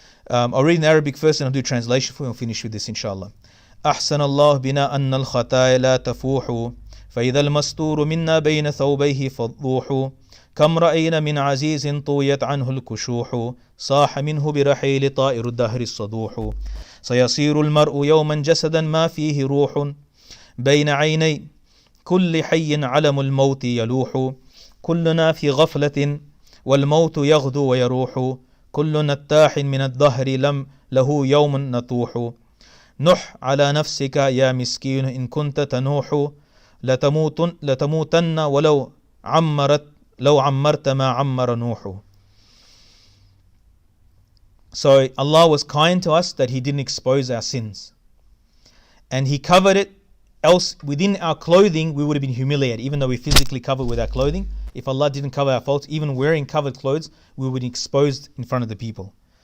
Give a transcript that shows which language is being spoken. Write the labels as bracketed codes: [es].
[en] I'll read in Arabic first and I'll do translation for you and finish with this inshallah. [ar] أحسن الله بنا أن الخطايا لا تفوح فإذا المستور منا بين ثوبيه فضوح كم رأينا من عزيز طويت عنه الكشوح صاح منه برحيل طائر الدهر الصدوح سيصير المرء يوما جسدا ما فيه روح بين عيني كل حي علم الموت يلوح كلنا في غفلة والموت يغدو ويروح كل نتاح من الدهر لم له يوم نطوح نح على نفسك يا مسكين إن كنت تنوح لتموتن ولو عمرت ما عمر نوح. [en] So Allah was kind to us that He didn't expose our sins. And He covered it, else within our clothing we would have been humiliated, even though we physically covered with our clothing. If Allah didn't cover our faults, even wearing covered clothes, we would be exposed in front of the people.